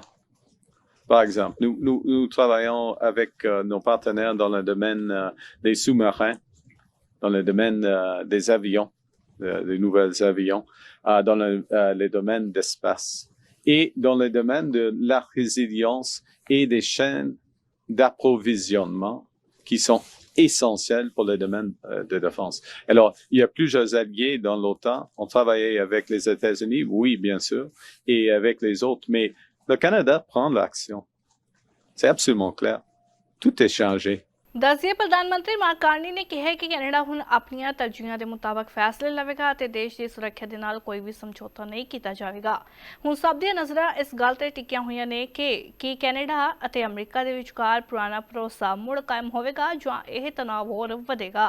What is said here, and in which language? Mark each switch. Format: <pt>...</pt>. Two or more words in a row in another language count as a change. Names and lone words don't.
<fr>Par exemple, nous travaillons avec nos partenaires dans le domaine des sous-marins, dans le domaine des avions, des nouveaux avions, dans les domaines d'espace et dans le domaine de la résilience et des chaînes d'approvisionnement qui sont essentielles pour le domaine de défense. Alors, il y a plusieurs alliés dans l'OTAN. On travaillait avec les États-Unis, oui, bien sûr, et avec les autres, mais le Canada prend l'action. C'est absolument clair. Tout est changé.</fr> <pa>ਦੱਸੀਏ ਪ੍ਰਧਾਨ ਮੰਤਰੀ ਮਾਰਕ ਕਾਰਨੀ ਨੇ ਕਿਹਾ ਹੈ ਕਿ ਕੈਨੇਡਾ ਹੁਣ ਆਪਣੀਆਂ ਤਰਜੀਹਾਂ ਦੇ ਮੁਤਾਬਕ ਫੈਸਲੇ ਲਵੇਗਾ ਅਤੇ ਦੇਸ਼ ਦੀ ਸੁਰੱਖਿਆ ਦੇ ਨਾਲ ਕੋਈ ਵੀ ਸਮਝੌਤਾ ਨਹੀਂ ਕੀਤਾ ਜਾਵੇਗਾ। ਹੁਣ ਸਭ ਦੀਆਂ ਨਜ਼ਰਾਂ ਇਸ ਗੱਲ ਤੇ ਟਿਕੀਆਂ ਹੋਈਆਂ ਨੇ ਕਿ ਕੀ ਕੈਨੇਡਾ ਅਤੇ ਅਮਰੀਕਾ ਦੇ ਵਿਚਕਾਰ ਪੁਰਾਣਾ ਭਰੋਸਾ ਮੁੜ ਕਾਇਮ ਹੋਵੇਗਾ ਜਾਂ ਇਹ ਤਣਾਅ ਹੋਰ ਵਧੇਗਾ।</pa>